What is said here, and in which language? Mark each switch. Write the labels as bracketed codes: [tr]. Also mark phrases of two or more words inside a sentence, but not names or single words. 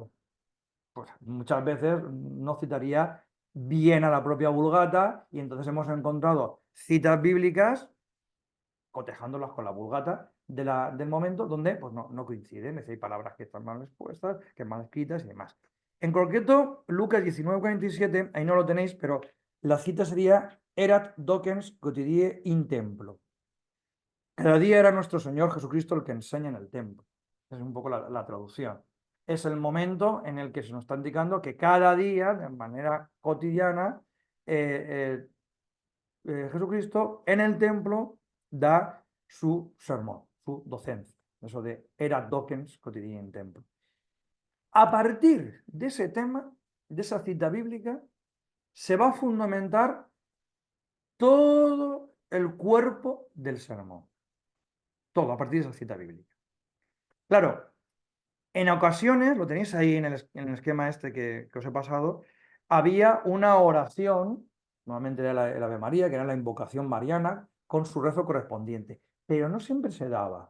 [es] Pues muchas veces no citaría bien a la propia Vulgata y entonces hemos encontrado citas bíblicas cotejándolas con la Vulgata del momento donde pues no coinciden, es decir, hay palabras que están mal expuestas, que mal escritas y demás. En concreto, Lucas 19:47, ahí no lo tenéis, pero la cita sería [la] Erat docens quotidie in templo. [es] Cada día era nuestro Señor Jesucristo el que enseña en el templo. Es un poco la traducción. Es el momento en el que se nos está indicando que cada día, de manera cotidiana, Jesucristo en el templo da su sermón, su docencia. Eso de [la] erat docens quotidie in templo. [es] A partir de ese tema, de esa cita bíblica, se va a fundamentar todo el cuerpo del sermón. Todo a partir de esa cita bíblica. Claro, en ocasiones, lo tenéis ahí en el esquema este que os he pasado, había una oración, normalmente era el Ave María, que era la invocación mariana, con su rezo correspondiente, pero no siempre se daba.